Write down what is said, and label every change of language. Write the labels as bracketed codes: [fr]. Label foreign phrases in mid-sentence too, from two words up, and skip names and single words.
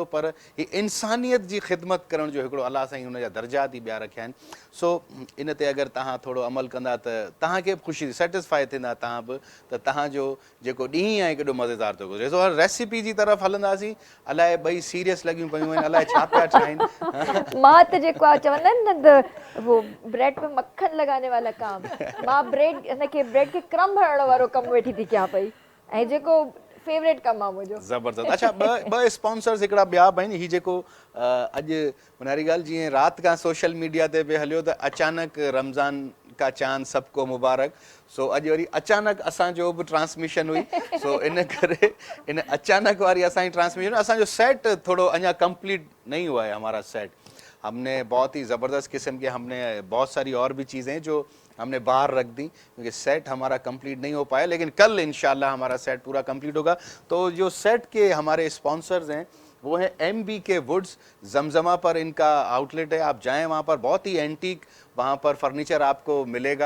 [sd] पर हीअ इंसानियत जी ख़िदमत करण जो हिकिड़ो अलाह साईं हुन जा दर्जात ई ॿिया रखिया आहिनि। सो इन ते अगरि तव्हां थोरो अमल कंदा त तव्हांखे बि ख़ुशी सेटिस्फाई थींदा तव्हां बि, त तव्हांजो जेको ॾींहुं आहे केॾो मज़ेदार थो गुज़रे। सो हर रेसिपी जी तरफ़ हलंदासीं, अलाए ॿई सीरियस लॻियूं पियूं आहिनि, अलाए छा पिया ठाहिनि। मां त जेको आहे चवंदा आहिनि न [ur] وہ بریڈ پہ مکھن لگانے والا کام, [sd] मां ब्रेड खे क्रम हणण वारो कमु वेठी थी कयां पई, ऐं जेको फेवरेट कमु आहे मुंहिंजो। ज़बरदस्त। अच्छा, ॿ स्पॉन्सर्स हिकिड़ा ॿिया बि आहिनि। हीअ जेको अॼु मुनारी ॻाल्हि, जीअं राति खां सोशल मीडिया ते बि हलियो त अचानक [ur] رمضان کا چاند سب کو مبارک. [sd] सो अॼु वरी अचानक असांजो बि ट्रांसमिशन हुई। सो इन करे इन अचानक वारी असांजी ट्रांसमिशन, असांजो सेट थोरो अञा कंप्लीट [ur] نہیں ہوا ہے ہمارا سیٹ. ہم نے بہت ہی زبردست قسم کے ہم نے بہت ساری اور بھی چیزیں جو ہم نے باہر رکھ دی کیونکہ سیٹ ہمارا کمپلیٹ نہیں ہو پایا، لیکن کل ان شاءاللہ ہمارا سیٹ پورا کمپلیٹ ہوگا. تو جو سیٹ کے ہمارے سپانسرز ہیں وہ ہے MBK ووڈز، زمزمہ پر ان کا آؤٹ لیٹ ہے، آپ جائیں وہاں پر، بہت ہی اینٹیک وہاں پر فرنیچر آپ کو ملے گا.